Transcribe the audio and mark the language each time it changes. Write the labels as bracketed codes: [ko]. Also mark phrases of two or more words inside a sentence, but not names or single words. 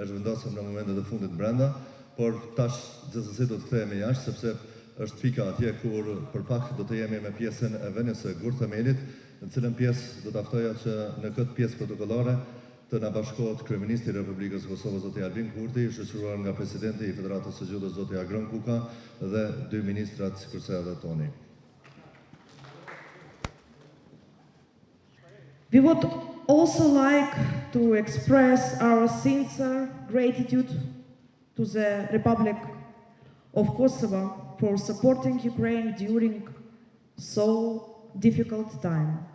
[sq] e zhvendosëm në momentet e fundit brenda, por tash gjithsesi do të kthehemi jashtë sepse është pika atje kur për pak do të jemi me pjesën e vënies së Gur Themelit, në cilën pjesë do të ftoja që në këtë pjesë protokollore të na bashkohet Kryeministri i Republikës së Kosovës zoti Albin Kurti, shoqëruar nga Presidenti i Federatës së Gjudës zoti Agron Kuka dhe dy ministrat sikurse edhe toni. [en] We would also like to express our sincere gratitude to the Republic of Kosovo for supporting Ukraine during so difficult time.